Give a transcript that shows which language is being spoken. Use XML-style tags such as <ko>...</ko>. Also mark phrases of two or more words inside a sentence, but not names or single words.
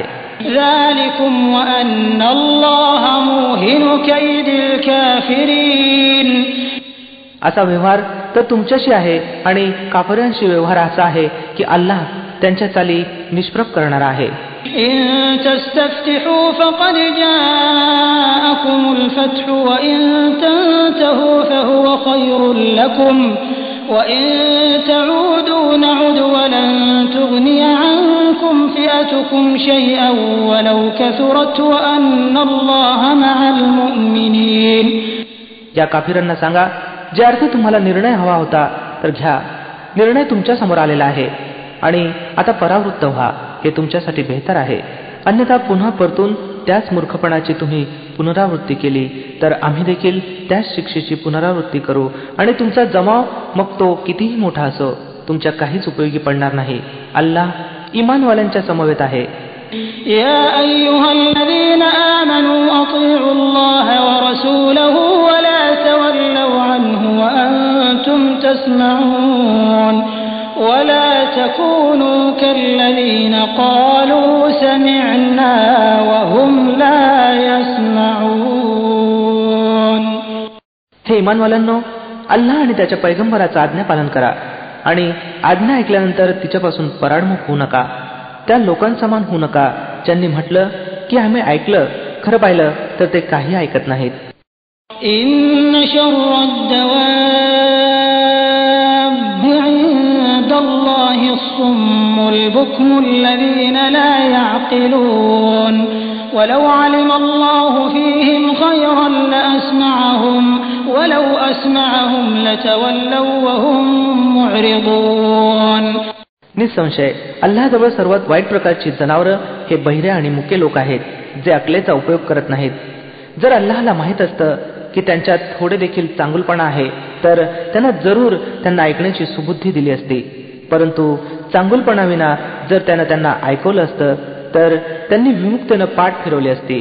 <ar>ذلكم وأن الله موهن كيد الكافرين.</ar> <mr>असा व्यवहार तर तुमच्याशी आहे, आणि काफिरांशी व्यवहार असा आहे की अल्लाह त्यांच्या चाली निष्प्रभ करणारा आहे.</mr> <ar>إن تستفتحوا فقد جاءكم الفتح وإن تنتهوا فهو خير لكم وإن تعودوا نعد ولن تغني عنكم فئتكم شيئا ولو كثرت وأن الله مع المؤمنين.</ar> <mr>या काफिरांना सांगा, जे अर्थ तुम्हाला निर्णय हवा होता तर घ्या, निर्णय तुमच्या समोर आलेला आहे, आणि आता परावृत्त व्हा, हे तुमच्यासाठी बेहतर आहे. अन्यथा पुन्हा परतून त्याच मूर्खपणाची तुम्ही पुनरावृत्ती केली तर आम्ही देखील त्याच शिक्षेची पुनरावृत्ती करू, आणि तुमचा जमाव मग तो कितीही मोठा असो तुमच्या काहीच उपयोगी पडणार नाही. अल्लाह इमानवाल्यांच्या समवेत आहे.</mr> <ar>يا أيها الذين آمنوا أطيعوا الله ورسوله ولا تولوا عنه وأنتم تسمعون ولا تكونوا كالذين قالوا سمعنا وهم لا يسمعون.</ar> <mr>हे इमानवाल्यांनो, अल्लाह आणि त्याच्या पैगंबराचं आज्ञापालन करा, आणि आज्ञा ऐकल्यानंतर तिच्यापासून पराडमुख होऊ नका. त्या लोकांसमान होऊ नका ज्यांनी म्हटलं की आम्ही ऐकलं, खरं पाहिलं तर ते काही ऐकत नाहीत.</mr> <ar>إن شر الدواب عند الله الصم البكم الذين لا يعقلون ولو علم الله فيهم خيرا لأسمعهم ولو أسمعهم لتولوا وهم معرضون.</ar> <mr>निसंशय अल्लाहजवळ सर्वात वाईट प्रकारची जनावरं हे बहिरे आणि मुके लोक आहेत, जे अकलेचा उपयोग करत नाहीत. जर अल्लाहला माहीत असतं की त्यांच्यात थोडे देखील चांगुलपणा आहे तर त्यांना जरूर त्यांना ऐकण्याची सुबुद्धी दिली असती, परंतु चांगुलपणाविना जर त्यानं त्यांना ऐकवलं असतं तर त्यांनी विमुक्तेनं पाठ फिरवली असती.</mr>